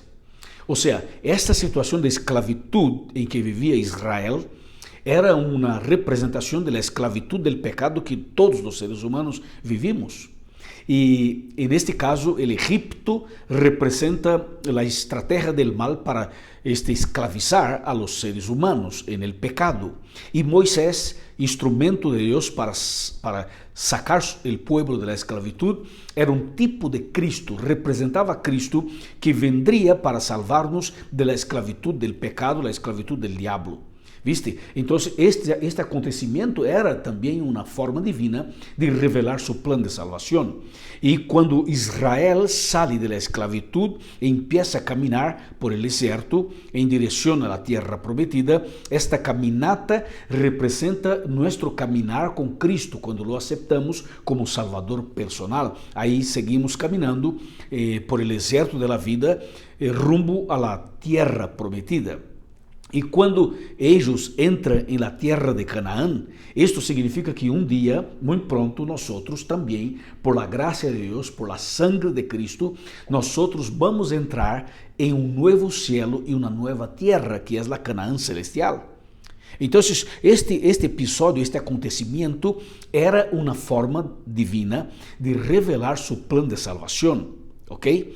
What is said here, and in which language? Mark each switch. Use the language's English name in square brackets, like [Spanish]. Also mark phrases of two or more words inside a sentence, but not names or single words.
[Portuguese] Ou seja, esta situação de esclavitud em que vivia Israel era uma representação da esclavitud do pecado que todos os seres humanos vivimos. E neste caso, o Egipto representa a estratégia [Spanish] del mal para esclavizar a los seres humanos en el pecado. [Portuguese] E Moisés, instrumento de Deus para sacar o [Spanish] pueblo de la esclavitud, [Portuguese] era um tipo de Cristo, representava a Cristo que [Spanish] vendria para salvar-nos de la esclavitud del pecado, la esclavitud del diablo. ¿Viste? [Portuguese] Então, este acontecimento era também uma forma divina de revelar seu plano de salvação. E quando Israel sai da esclavitud e empieza a caminhar [Spanish] por el deserto [Portuguese] em direção à terra prometida, esta caminata representa nosso caminar com Cristo, quando [Spanish] lo aceptamos como Salvador personal. [Portuguese] Aí seguimos caminhando [Spanish] por el deserto de la vida rumbo a la [Portuguese] terra prometida. E quando eles entram em la terra de Canaã, isto significa que um dia, muito pronto, nós também, [Spanish] por la [Portuguese] graça de Deus, [Spanish] por la sangre de Cristo, [Portuguese] nós vamos entrar em um novo cielo e uma nova terra, que é a Canaã celestial. Então, este episódio, este acontecimento, era uma forma divina de revelar seu plano de salvação, ok?